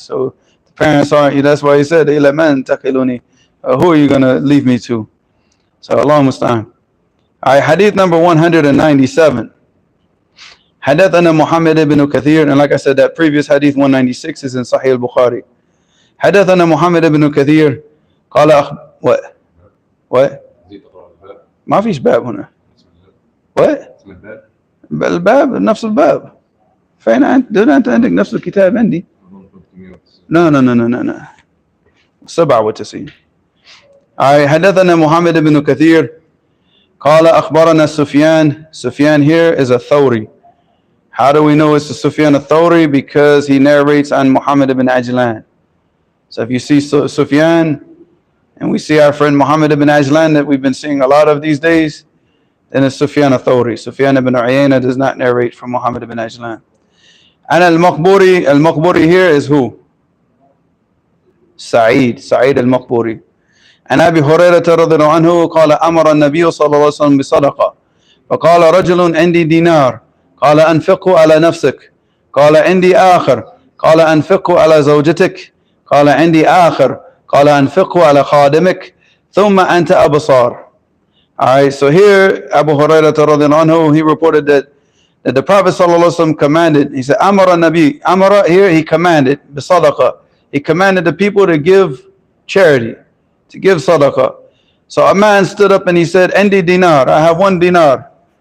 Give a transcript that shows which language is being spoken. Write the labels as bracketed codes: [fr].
[en] So the parents aren't. That's why he said, [ar] إِلَى مَنْ تَقِلُونِي, [en] who are you going to leave me to? So Allah musta'an. All right, hadith number 197. [ar] حدثنا محمد بن كثير, [en] and like I said, that previous hadith 196 is in Sahih al-Bukhari. [ar] حدثنا محمد بن كثير قال [en] what [ar] ما فيش باب هنا. [en] what [ar] الباب نفس الباب. فين أنت عندك نفس الكتاب عندي. [en] no 97. [ar] حدثنا محمد بن كثير قال أخبرنا سفيان. [en] Sufyan here is a Thawri. How do we know it's a Sufyan al-Thawri? Because he narrates on Muhammad ibn Ajlan. So if you see Sufyan, and we see our friend Muhammad ibn Ajlan that we've been seeing a lot of these days, then it's Sufyan al-Thawri. Sufyan ibn Uyayna does not narrate from Muhammad ibn Ajlan. And al-Maqburi here is who? Sa'id al-Maqburi. [ar] عن أبي هريرة رضي الله عنه قال أمر النبي صلى الله عليه وسلم بصدقة فقال رجل عندي دينار قال أنفقه على نفسك قال عندي آخر قال أنفقه على زوجتك قال عندي آخر قال أنفقه على خادمك ثم أنت أبصار. [en] Alright, so here Abu Hurairah رضي الله عنه, he reported that the Prophet صلى الله عليه وسلم commanded, he said Amara Nabi, Amara here he commanded بصدقة, he commanded the people to give charity, to give sadaqah. So a man stood up and he said, [ar] Endi dinar, [en] I have 1 dinar.